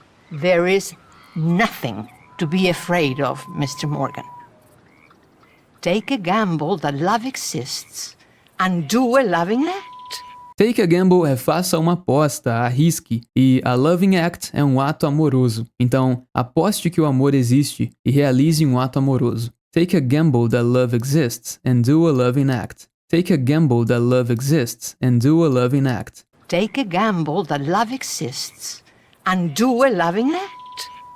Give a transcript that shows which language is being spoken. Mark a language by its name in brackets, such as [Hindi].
[English] There is nothing to be afraid of, Mr. Morgan. Take a gamble that love exists and do a loving act. Take a gamble [Portuguese] é faça uma aposta, arrisque, e [English] a loving act [Portuguese] é um ato amoroso. Então, aposte que o amor existe e realize um ato amoroso. [English] Take a gamble that love exists and do a loving act. Take a gamble that love exists and do a loving act. Take a gamble that love exists and do a loving act.